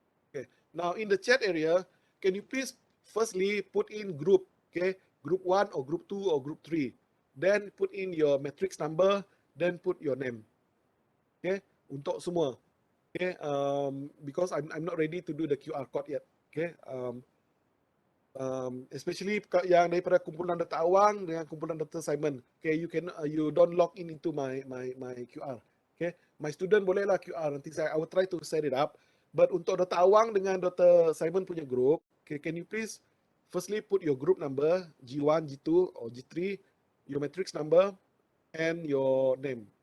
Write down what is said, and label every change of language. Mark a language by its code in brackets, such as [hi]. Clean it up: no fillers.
[en] Okay. Now in the chat area, can you please firstly put in group, okay, group 1 or group 2 or group 3. Then put in your matrix number, then put your name. Okay, [ms] untuk semua. [en] Okay, because I'm not ready to do the QR code yet. [ms] Okay, especially yang daripada kumpulan data awang dengan kumpulan data Simon. [en] Okay, you don't log in into my QR. Okay, my student [ms] bolehlah [en] QR, nanti I will try to set it up. But [ms] untuk data awang dengan [en] Dr. Simon punya group, okay, can you please firstly put your group number, G1, G2 or G3, your matrix number, and your name.